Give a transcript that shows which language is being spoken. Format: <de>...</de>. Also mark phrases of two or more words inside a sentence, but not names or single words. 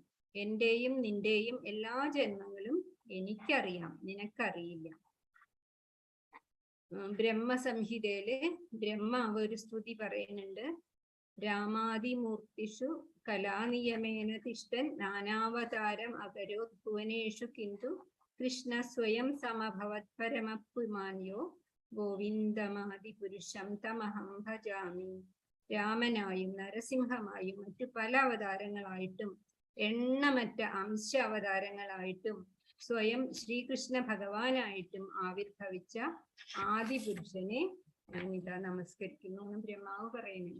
<ml>എന്റെയും നിന്റെയും എല്ലാ ജന്മങ്ങളും എനിക്കറിയാം, നിനക്കറിയില്ല. ബ്രഹ്മസംഹിതയില് ബ്രഹ്മാവ് ഒരു സ്തുതി പറയുന്നുണ്ട്.</ml> <sa>രാമാദിമൂർത്തിഷു കലാനിയമേന തിഷ്ടൻ നാനാവതാരം അകരോ ഭുവനേഷു കിന്തു കൃഷ്ണ സ്വയം സമഭവത് പരമപുമാന്യോ ഗോവിന്ദമാദിപുരുഷം തമഹം ഭജാമി.</sa> <ml>രാമനായും നരസിംഹമായും മറ്റു പല അവതാരങ്ങളായിട്ടും എണ്ണമറ്റ അംശ അവതാരങ്ങളായിട്ടും സ്വയം ശ്രീകൃഷ്ണ ഭഗവാനായിട്ടും ആവിർഭവിച്ച ആദിപുരുഷനെ ഞാനിതാ നമസ്കരിക്കുന്നു എന്ന് ബ്രഹ്മാവ് പറയുന്നുണ്ട്.</ml>